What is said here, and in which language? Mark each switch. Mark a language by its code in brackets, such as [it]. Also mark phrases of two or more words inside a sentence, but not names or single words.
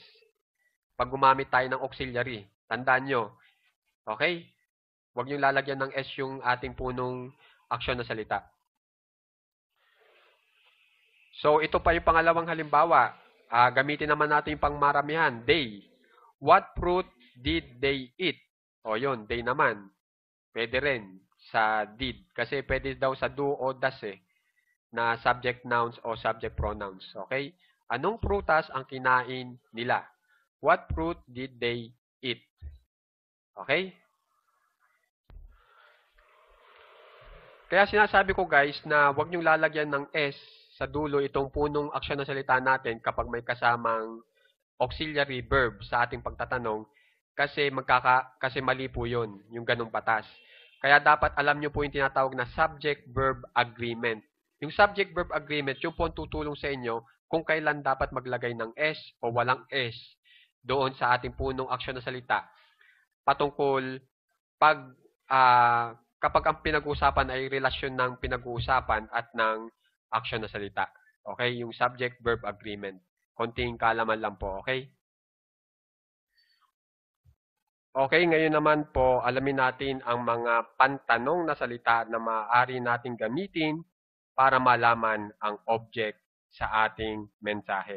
[tl] Pag gumamit tayo ng auxiliary, tandaan nyo. Okay? Huwag nyo lalagyan ng S yung ating punong aksyon na salita. So, ito pa yung pangalawang halimbawa. Gamitin naman natin yung pangmaramihan. [en] They. What fruit did they eat? [tl] O yun, they naman. Pwede rin sa did. Kasi pwede daw sa do o does na [en] subject nouns [tl] o [en] subject pronouns. [tl] Okay? Anong prutas ang kinain nila? [en] What fruit did they eat? [tl] Okay? Kaya sinasabi ko guys na huwag niyong lalagyan ng S sa dulo itong punong aksyon na salita natin kapag may kasamang [en] auxiliary verb [tl] sa ating pagtatanong kasi mali po 'yon, yung ganung batas. Kaya dapat alam niyo po yung tinatawag na [en] subject-verb agreement. [tl] Yung [en] subject-verb agreement, [tl] yung po ang tutulong sa inyo kung kailan dapat maglagay ng S o walang S doon sa ating punong aksyon na salita patungkol kapag ang pinag-uusapan ay relasyon ng pinag-uusapan at ng action na salita. Okay? Yung [en] subject-verb agreement. [tl] Konting kaalaman lang po. Okay? Okay, ngayon naman po, alamin natin ang mga pantanong na salita na maaari nating gamitin para malaman ang object sa ating mensahe.